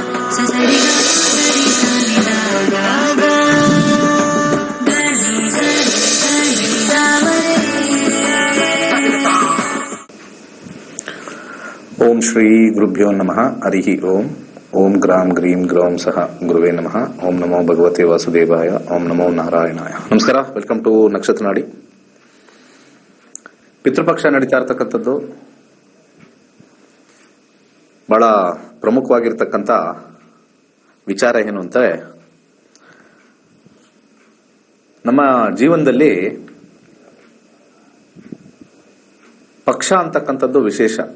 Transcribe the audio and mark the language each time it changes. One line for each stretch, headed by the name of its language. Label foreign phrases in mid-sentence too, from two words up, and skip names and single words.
Sanskrit: ಓಂ ಶ್ರೀ ಗುರುಭ್ಯೋ ನಮಃ. ಹರಿ ಓಂ. ಓಂ ಗ್ರಾಂ ಗ್ರೀಂ ಗ್ರೌಂ ಸಹ ಗುರುವೇ ನಮಃ. ಓಂ ನಮೋ ಭಗವತೆ ವಾಸುದೇವಾಯ. ಓಂ ನಮೋ ನಾರಾಯಣಾಯ. ನಮಸ್ಕಾರ.
English: welcome to
Sanskrit: ನಕ್ಷತ್ರ ನಾಡಿ.
Kannada: ಪಿತೃಪಕ್ಷ ನಡೀತಾ ಇರ್ತಕ್ಕಂಥದ್ದು ಬಹಳ ಪ್ರಮುಖವಾಗಿರ್ತಕ್ಕಂಥ ವಿಚಾರ ಏನು ಅಂದರೆ, ನಮ್ಮ ಜೀವನದಲ್ಲಿ ಪಕ್ಷ ಅಂತಕ್ಕಂಥದ್ದು ವಿಶೇಷ.